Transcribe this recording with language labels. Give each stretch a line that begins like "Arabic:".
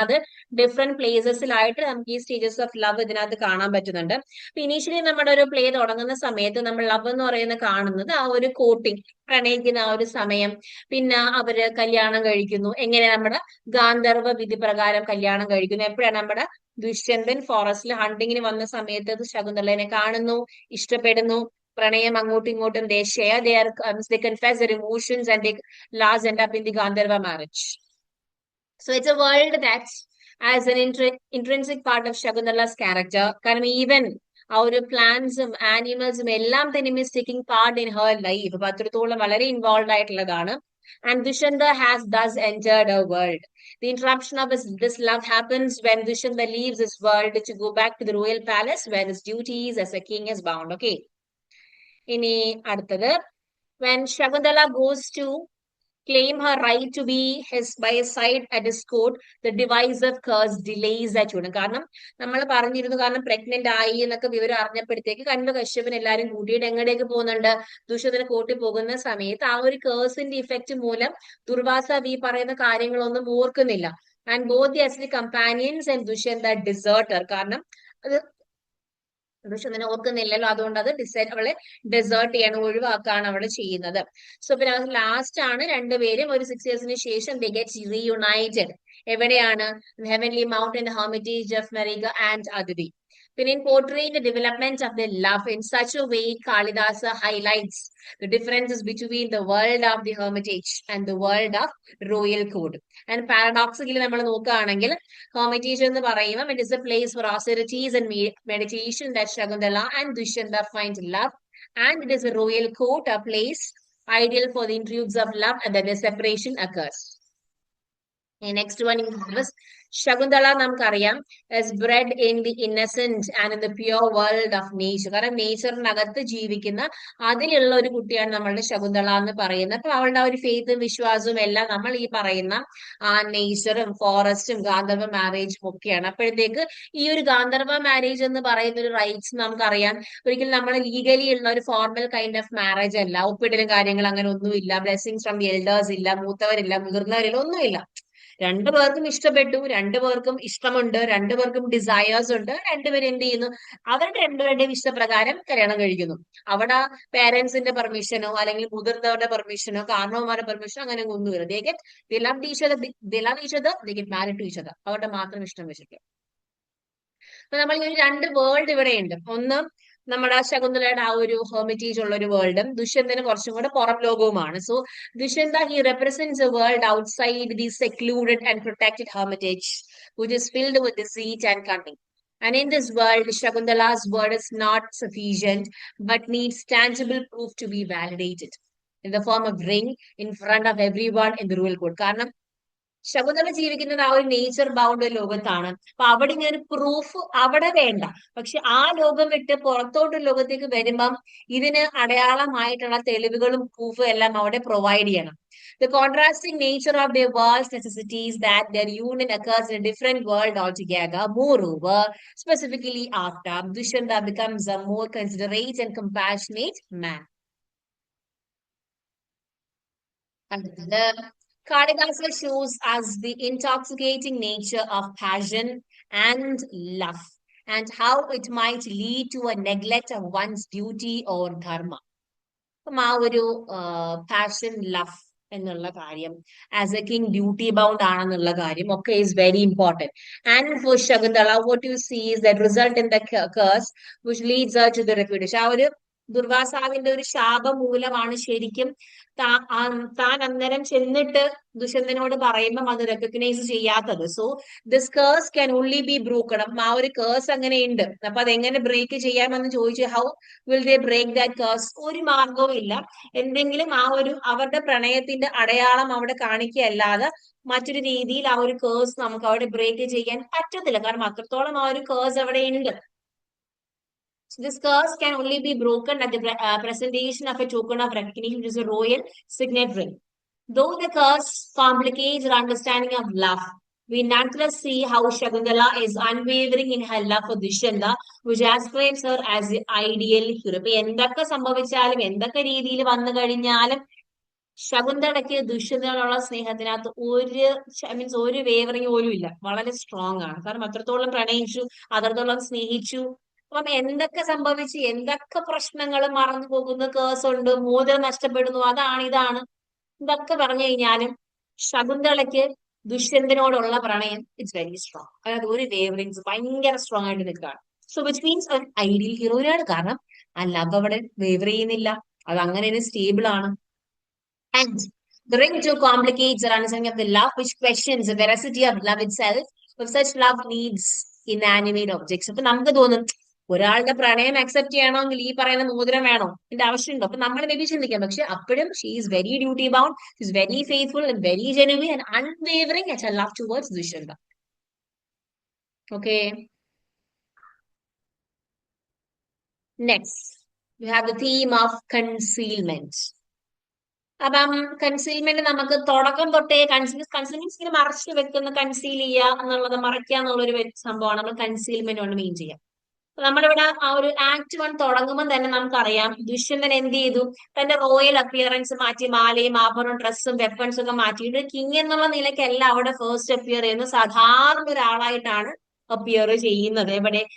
Malayalam: അത് ഡിഫറെന്റ് പ്ലേസസിലായിട്ട് നമുക്ക് ഈ സ്റ്റേജസ് ഓഫ് ലവ് ഇതിനകത്ത് കാണാൻ പറ്റുന്നുണ്ട്. അപ്പൊ ഇനീഷ്യലി നമ്മുടെ ഒരു പ്ലേ തുടങ്ങുന്ന സമയത്ത് നമ്മൾ ലവ് എന്ന് പറയുന്നത് കാണുന്നത് ആ ഒരു കോട്ടിങ്, പ്രണയിക്കുന്ന ആ ഒരു സമയം. പിന്നെ അവര് കല്യാണം കഴിക്കുന്നു. എങ്ങനെ നമ്മുടെ ഗാന്ധർവ വിധി പ്രകാരം കല്യാണം കഴിക്കുന്നു. എപ്പോഴാണ് നമ്മുടെ ദുഷ്യന്തൻ ഫോറസ്റ്റിൽ ഹണ്ടിങ്ങിന് വന്ന സമയത്ത് ശകുന്തളനെ കാണുന്നു, ഇഷ്ടപ്പെടുന്നു, പ്രണയം അങ്ങോട്ടും ഇങ്ങോട്ടും
English: they share their they confess their emotions and they last end up in the Gandharva marriage. So it's a world that as an intrinsic part of Shakuntala's character.
Malayalam: കാരണം ഈവൻ ആ ഒരു പ്ലാന്റ്സും ആനിമൽസും എല്ലാം തന്നെ
English: is taking part in her life.
Malayalam: അപ്പൊ അത്രത്തോളം വളരെ involve ആയിട്ടുള്ളതാണ്.
English: And Dushanta has thus entered her world. The interruption of this love happens when Dushanta leaves his world to go back to the royal palace where his duties as a king is bound. Okay.
Malayalam: ഇനി അടുത്തത്,
English: when Shakuntala goes to claim her right to be by his side at his court, the divisive curse delays that union.
Malayalam: കാരണം നമ്മൾ പറഞ്ഞിരുന്നു, കാരണം pregnant ആയി എന്നൊക്കെ വിവരം അറിഞ്ഞപ്പോഴത്തേക്ക് കണ്ടു കശ്യപൻ എല്ലാരും കൂട്ടിയിട്ട് എങ്ങടേക്ക് പോകുന്നുണ്ട്, ദുഷ്യന്തന് കോട്ടി പോകുന്ന സമയത്ത് ആ ഒരു കേഴ്സിന്റെ ഇഫക്റ്റ് മൂലം ദുർവാസ ഈ പറയുന്ന കാര്യങ്ങളൊന്നും ഓർക്കുന്നില്ല.
English: And both the അസ്ലി companions and Dushyanta deserter.
Malayalam: കാരണം അത് ദുഷ്യന്തനെ ഓർക്കുന്നില്ലല്ലോ, അതുകൊണ്ട് അത് അവളെ ഡെസേർട്ട് ചെയ്യാണ്, ഒഴിവാക്കാണ് അവള് ചെയ്യുന്നത്. സോ പിന്നെ ലാസ്റ്റ് ആണ് രണ്ടുപേരും ഒരു 6 yearsന് ശേഷം
English: they get reunited.
Malayalam: എവിടെയാണ്?
English: Heavenly mountain hermitage of Maricha and Aditi.
Malayalam: പിന്നെ
English: in portraying the development of their love in such a way, Kalidasa highlights the differences between the world of the hermitage and the world of royal court. And paradoxically
Malayalam: നമ്മൾ നോക്കുകയാണെങ്കിൽ
English: hermitage
Malayalam: എന്ന് പറയുമ്പോൾ
English: it is a place for austerities and meditation that Shakuntala and Dushyanta find love, and it is a royal court, a place ideal for the intrigues of love, and then the separation occurs. Next one is Shakuntala
Malayalam: നമുക്കറിയാം
English: is bred in the innocent and in the pure world of nature.
Malayalam: കാരണം നേച്ചറിനകത്ത് ജീവിക്കുന്ന അതിലുള്ള ഒരു കുട്ടിയാണ് നമ്മളുടെ ശകുന്തള എന്ന് പറയുന്നത്. അപ്പൊ അവളുടെ ആ ഒരു ഫെയ്ത്തും വിശ്വാസവും എല്ലാം നമ്മൾ ഈ പറയുന്ന ആ നേച്ചറും ഫോറസ്റ്റും ഗാന്ധർവ മാരേജും ഒക്കെയാണ്. അപ്പോഴത്തേക്ക് ഈ ഒരു ഗാന്ധർവ മാരേജ് എന്ന് പറയുന്ന ഒരു റൈറ്റ്സ് നമുക്കറിയാം ഒരിക്കലും നമ്മൾ ലീഗലി ഉള്ള ഒരു ഫോർമൽ കൈൻഡ് ഓഫ് മാരേജ് അല്ല. ഒപ്പിടലും കാര്യങ്ങൾ അങ്ങനെ ഒന്നുമില്ല, ബ്ലെസ്സിങ്സ് ഫ്രം ദി എൽഡേഴ്സ് ഇല്ല, മൂത്തവരില്ല, മുതിർന്നവരില്ല, ഒന്നുമില്ല. രണ്ടുപേർക്കും ഇഷ്ടപ്പെട്ടു, രണ്ടുപേർക്കും ഇഷ്ടമുണ്ട്, രണ്ടുപേർക്കും ഡിസയേഴ്സ് ഉണ്ട്, രണ്ടുപേരും എന്ത് ചെയ്യുന്നു, അവരുടെ രണ്ടുപേരുടെയും ഇഷ്ടപ്രകാരം കല്യാണം കഴിക്കുന്നു. അവിടെ പേരൻസിന്റെ പെർമിഷനോ അല്ലെങ്കിൽ മുതിർന്നവരുടെ പെർമിഷനോ കാരണവന്മാരുടെ പെർമിഷനോ അങ്ങനെ ഒന്നുമില്ല.
English: they love each other, they get married to each other.
Malayalam: അവരുടെ മാത്രം ഇഷ്ടം വെച്ചിട്ട്. അപ്പൊ നമ്മൾ ഈ രണ്ട് വേൾഡ് ഇവിടെയുണ്ട്. ഒന്ന് നമ്മുടെ ശകുന്തളയുടെ ആ ഒരു ഹെർമിറ്റേജ് ഉള്ള ഒരു വേൾഡും ദുഷ്യന്തന് കുറച്ചും കൂടെ പുറം ലോകവുമാണ്.
English: So Dushyanta he represents a world outside the secluded and protected hermitage which is filled with deceit and cunning. And in this world, Shakuntala's word is not sufficient but needs tangible proof to be validated in the form of ring in front of everyone in the royal court.
Malayalam: കാരണം ശകുന്തള ജീവിക്കുന്നത് ആ ഒരു nature bound ലോകത്താണ്. അപ്പൊ അവിടെ ഇങ്ങനെ ഒരു proof അവിടെ വേണ്ട. പക്ഷെ ആ ലോകം വിട്ട് പുറത്തോട്ട് ലോകത്തേക്ക് വരുമ്പം ഇതിന് അടയാളമായിട്ടുള്ള തെളിവുകളും പ്രൂഫും എല്ലാം അവിടെ പ്രൊവൈഡ് ചെയ്യണം.
English: The contrasting nature of their worlds necessitates that their union occurs in a different world altogether. Moreover, specifically after Dushyanta becomes a more considerate and compassionate man. Kalidasa shows us the intoxicating nature of passion and love. and how it might lead to a neglect of one's duty or dharma.
Malayalam: അപ്പം ആ ഒരു passion love എന്നുള്ള കാര്യം
English: as a king duty bound
Malayalam: ആണെന്നുള്ള കാര്യം ഒക്കെ
English: Is very important. And for Shakuntala what you see is that result in the curse which leads her to the reputation.
Malayalam: ആ ഒരു ദുർവാസാവിന്റെ ഒരു ശാപം മൂലമാണ് ശരിക്കും താൻ അന്നേരം ചെന്നിട്ട് ദുഷ്യന്തനോട് പറയുമ്പം അത് റെക്കഗ്നൈസ് ചെയ്യാത്തത്.
English: So this curse can only be broken.
Malayalam: അപ്പം ആ ഒരു കേഴ്സ് അങ്ങനെ ഉണ്ട്. അപ്പൊ അതെങ്ങനെ ബ്രേക്ക് ചെയ്യാമെന്ന് ചോദിച്ചു.
English: How will they break that curse?
Malayalam: ഒരു മാർഗവും ഇല്ല. എന്തെങ്കിലും ആ ഒരു അവരുടെ പ്രണയത്തിന്റെ അടയാളം അവിടെ കാണിക്കുകയല്ലാതെ മറ്റൊരു രീതിയിൽ ആ ഒരു കേഴ്സ് നമുക്ക് അവിടെ ബ്രേക്ക് ചെയ്യാൻ പറ്റത്തില്ല. കാരണം അത്രത്തോളം ആ ഒരു കേഴ്സ് അവിടെ ഉണ്ട്.
English: So this curse can only be broken at the presentation of a token of recognition, which is a royal signet ring. Though the curse complicates our understanding of love, we nonetheless see how Shakuntala is unwavering in her love for Dushyanta, which ascribes her as the ideal hero.
Malayalam: ഇപ്പൊ എന്തൊക്കെ സംഭവിച്ചാലും എന്തൊക്കെ രീതിയിൽ വന്നു കഴിഞ്ഞാലും ശകുന്തളയ്ക്ക് ദുഷ്യന്തനോടുള്ള സ്നേഹത്തിനകത്ത് means ഒരു wavering പോലും ഇല്ല. വളരെ സ്ട്രോങ് ആണ്. കാരണം അത്രത്തോളം പ്രണയിച്ചു, അത്രത്തോളം സ്നേഹിച്ചു. അപ്പം എന്തൊക്കെ സംഭവിച്ചു, എന്തൊക്കെ പ്രശ്നങ്ങൾ മറന്നു പോകുന്നു, കേസ് ഉണ്ട്, മോതിരം നഷ്ടപ്പെടുന്നു, അതാണ് ഇതാണ്, ഇതൊക്കെ പറഞ്ഞു കഴിഞ്ഞാലും ശകുന്തളയ്ക്ക് ദുഷ്യന്തനോടുള്ള പ്രണയം
English: It's very strong.
Malayalam: അതായത് ഒരു വേവറിങ്സ് ഭയങ്കര സ്ട്രോങ് ആയിട്ട് നിൽക്കുകയാണ്.
English: so which means
Malayalam: ഒരു ഐഡിയൽ ഹീറോയിനാണ്. കാരണം ആ ലവ് അവിടെ വേവർ ചെയ്യുന്നില്ല, അത് അങ്ങനെ സ്റ്റേബിൾ ആണ്.
English: And the ring too complicates our understanding of the love, which questions the veracity of love itself. If such love needs inanimate objects.
Malayalam: അപ്പൊ നമുക്ക് തോന്നും ഒരാളുടെ പ്രണയം അക്സെപ്റ്റ് ചെയ്യണമെങ്കിൽ ഈ പറയുന്ന മോതിരം വേണോ, ഇതിന്റെ ആവശ്യമുണ്ടോ? അപ്പൊ നമ്മൾ മേബി ചിന്തിക്കാം. പക്ഷെ അപ്പോഴും
English: She is very duty bound, she is very faithful and very genuine and unwavering at her love towards Dushyanta. Okay, next we have the theme of concealment.
Malayalam: അപ്പം കൺസീൽമെന്റ് നമുക്ക് തുടക്കം തൊട്ടേ കൺസീൽമെന്റ് ഇങ്ങനെ മറച്ചു വെക്കുന്ന, കൺസീൽ ചെയ്യുക എന്നുള്ളത്, മറയ്ക്കുക എന്നുള്ള ഒരു സംഭവമാണ് നമ്മൾ കൺസീൽമെന്റ് കൊണ്ട് മീൻ ചെയ്യുക. നമ്മളിവിടെ ആ ഒരു ആക്ട് 1 തുടങ്ങുമ്പോൾ തന്നെ നമുക്കറിയാം ദുഷ്യന്തൻ എന്ത് ചെയ്തു, തന്റെ റോയൽ അപ്പിയറൻസ് മാറ്റി, മാലയും ആഭരണവും ഡ്രസ്സും വെപ്പൺസും ഒക്കെ മാറ്റിയിട്ട് കിങ് എന്നുള്ള നിലയ്ക്കല്ല അവിടെ ഫസ്റ്റ് അപ്പിയർ ചെയ്യുന്നത്, സാധാരണ ഒരാളായിട്ടാണ് അപ്പിയർ ചെയ്യുന്നത്. എവിടെ?